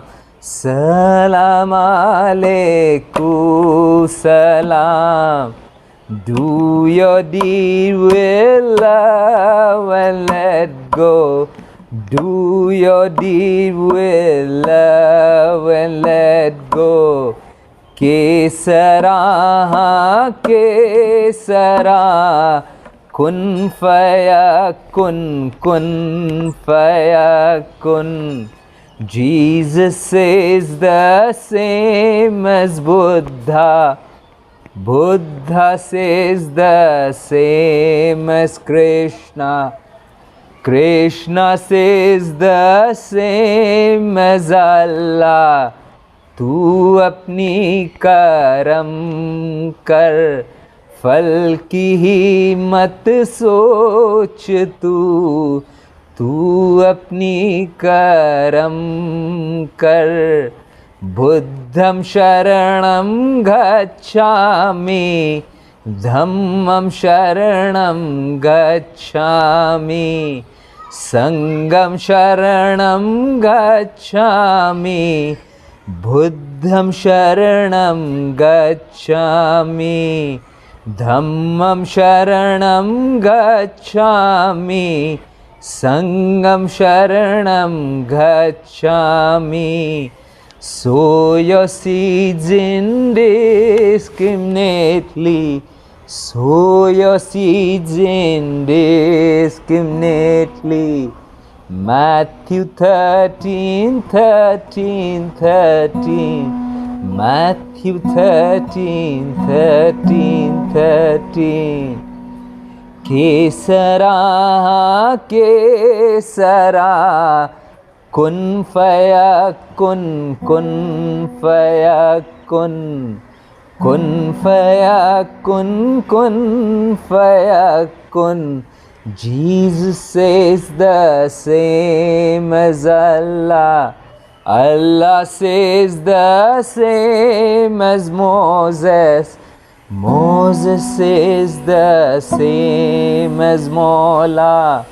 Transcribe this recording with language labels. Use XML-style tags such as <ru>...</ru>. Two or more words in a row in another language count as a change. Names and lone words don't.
<ar>سلام عليكم سلام.</ar> <en>Do your deed with love and let go. Do your deed with love and let go.</en> <ar>Kesara, Kesara, كن فيكون، كن فيكون.</ar> <en>Jesus is the same as Buddha. Buddha is the same as Krishna. Krishna is the same as Allah.</en> <hi>तू अपनी करम कर, फल की ही मत सोच तू अपनी करम कर।</hi> <pi>बुद्धं शरणं गच्छामि, धम्मं शरणं गच्छामि, संघं शरणं गच्छामि, बुद्धं शरणं गच्छामि, धम्मं शरणं गच्छामि, संघं शरणं गच्छामि।</pi> <en>Sow your seeds indiscriminately. Sow your seeds indiscriminately. Matthew 13:13. Matthew 13:13.</en> <ar>Kesara, Kesara, كن فيكون، كن فيكون، كن فيكون، كن فيكون.</ar> <en>Jesus is the same as Allah. Allah is the same as Moses. Moses is the same as Mola.</en>